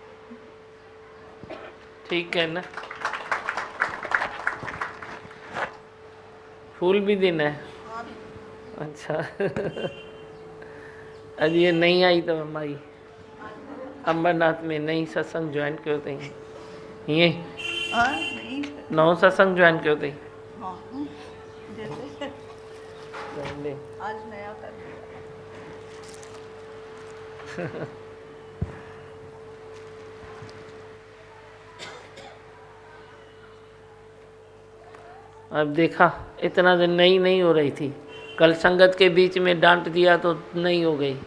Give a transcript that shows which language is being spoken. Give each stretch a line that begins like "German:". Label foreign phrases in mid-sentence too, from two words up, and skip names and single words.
Hindi: ठीक है ना। फूल भी देना है। अच्छा अज ये नहीं आई तो हमारी अंबरनाथ में नई सत्संग ज्वाइन
Sindhi: कयो अथई।
Hindi: ये नहीं,
Sindhi: नओं सत्संग ज्वाइन कयो अथई।
Hindi: हाँ, जैसे आज नया कर दिया। अब देखा, इतना दिन नहीं हो रही थी, कल संगत के बीच में डांट दिया तो नहीं हो गई।